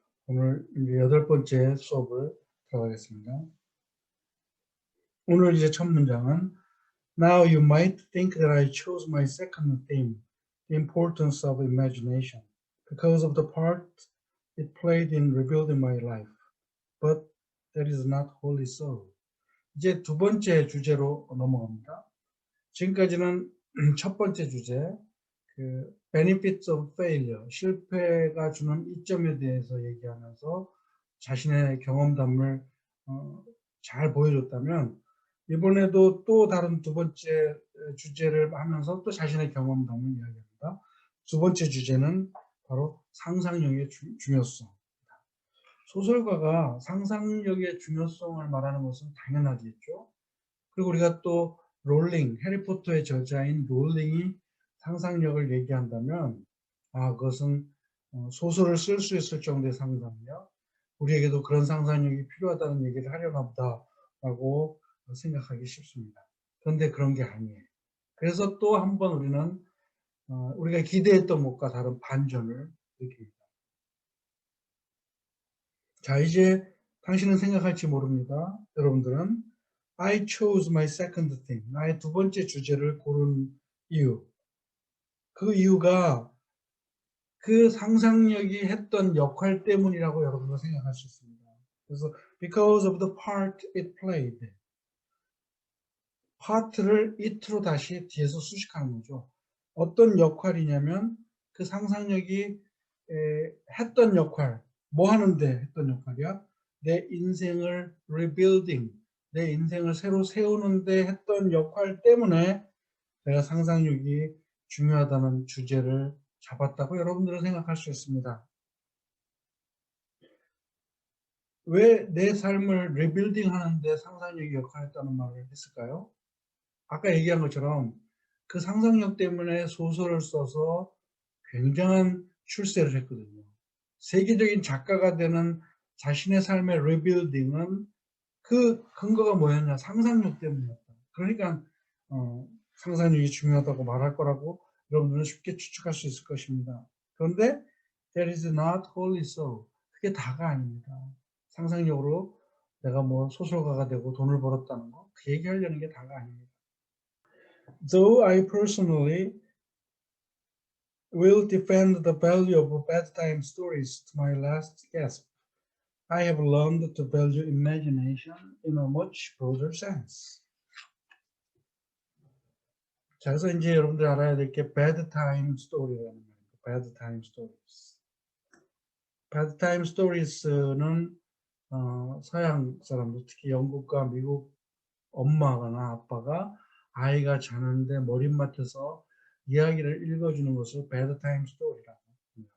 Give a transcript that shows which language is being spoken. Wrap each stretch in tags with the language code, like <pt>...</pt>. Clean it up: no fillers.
<ko>오늘 이제 8번째 수업을 들어가겠습니다. 오늘 이제 첫 문장은</ko> <en>Now you might think that I chose my second theme, the importance of imagination, because of the part it played in rebuilding my life. But that is not wholly so.</en> <ko>이제 두 번째 주제로 넘어갑니다. 지금까지는 첫 번째 주제,</ko> <en>benefits of failure,</en> <ko>실패가 주는 이점에 대해서 얘기하면서 자신의 경험담을 잘 보여줬다면, 이번에도 또 다른 두 번째 주제를 하면서 또 자신의 경험담을 이야기합니다. 두 번째 주제는 바로 상상력의 중요성. 소설가가 상상력의 중요성을 말하는 것은 당연하겠죠. 그리고 우리가 또 해리포터의 저자인 롤링이 상상력을 얘기한다면, 그것은 소설을 쓸 수 있을 정도의 상상력, 우리에게도 그런 상상력이 필요하다는 얘기를 하려나 보다라고 생각하기 쉽습니다. 그런데 그런 게 아니에요. 그래서 또 한 번 우리는 우리가 기대했던 것과 다른 반전을 느낍니다. 자, 이제 당신은 생각할지 모릅니다. 여러분들은</ko> <en>I chose my second theme.</en> <ko>나의 두 번째 주제를 고른 이유. 그 이유가 그 상상력이 했던 역할 때문이라고 여러분은 생각할 수 있습니다. 그래서</ko> <en>because of the part it played.</en> <ko>part를 it로 다시 뒤에서 수식하는 거죠. 어떤 역할이냐면 그 상상력이 했던 역할, 뭐 하는데 했던 역할이야? 내 인생을 rebuilding, 내 인생을 새로 세우는데 했던 역할 때문에 내가 상상력이 중요하다는 주제를 잡았다고 여러분들은 생각할 수 있습니다. 왜 내 삶을 리빌딩 하는데 상상력이 역할했다는 말을 했을까요? 아까 얘기한 것처럼 그 상상력 때문에 소설을 써서 굉장한 출세를 했거든요. 세계적인 작가가 되는 자신의 삶의 리빌딩은 그 근거가 뭐였냐? 상상력 때문이었다. 그러니까 상상력이 중요하다고 말할 거라고 여러분들은 쉽게 추측할 수 있을 것입니다. 그런데</ko> <en>that is not wholly so.</en> <ko>그게 다가 아닙니다. 상상력으로 내가 뭐 소설가가 되고 돈을 벌었다는 거, 그 얘기하려는 게 다가 아닙니다.</ko> <en>Though I personally will defend the value of bedtime stories to my last gasp, I have learned to value imagination in a much broader sense.</en> <ko>자, 그래서 이제 여러분들 알아야 될 게 bedtime story라는 말입니다.</ko> <en>bedtime stories.</en> <ko>bedtime stories는 서양 사람들, 특히 영국과 미국 엄마나 아빠가 아이가 자는데 머릿맡에서 이야기를 읽어주는 것을 bedtime story라고 합니다.</ko>